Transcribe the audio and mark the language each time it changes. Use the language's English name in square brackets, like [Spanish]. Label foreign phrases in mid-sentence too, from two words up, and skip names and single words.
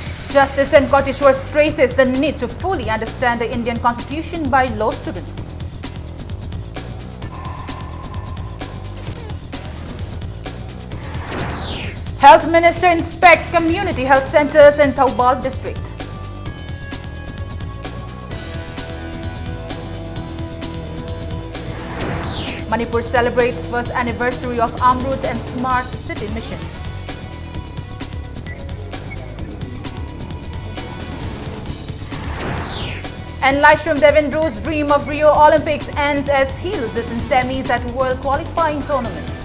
[English] Justice and Kotteshwar stresses the need to fully understand the Indian Constitution by law students. Health Minister inspects community health centers in Thoubal district. Manipur celebrates first anniversary of Amrut and Smart City mission. And Lightstream Devendru's dream of Rio Olympics ends as he loses in semis at World Qualifying Tournament.